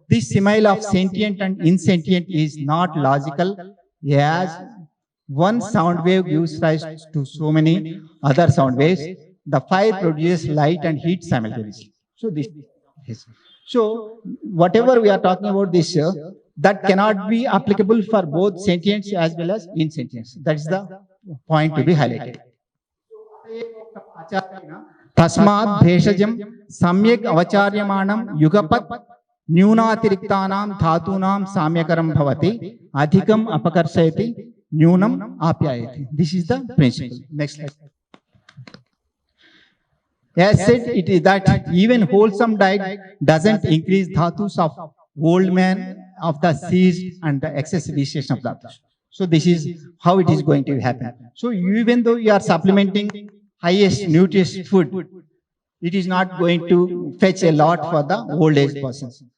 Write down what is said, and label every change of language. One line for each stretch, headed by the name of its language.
English: This simile of sentient and insentient is not logical, as one sound wave gives rise to so many other sound waves. The fire produces light and heat simultaneously. So whatever we are talking about this, that cannot be applicable for both sentience as well as insentience. That is the point to be highlighted.
Sanskrit: Tasmad bheshajam samyak avacharyamanam yugapat न्यूनातिरिक्तानां धातूनां साम्यकरं भवति अधिकम अपकर्षयति न्यूनम आप्यायति.
English: This is the principle. Next slide. As said, it is that even wholesome diet doesn't increase dhatus of old man, of the seeds and the excess vitiation of dhatus. So this is how it is going to happen. So even though you are supplementing highest nutritious food, it is not going to fetch a lot for the old age persons.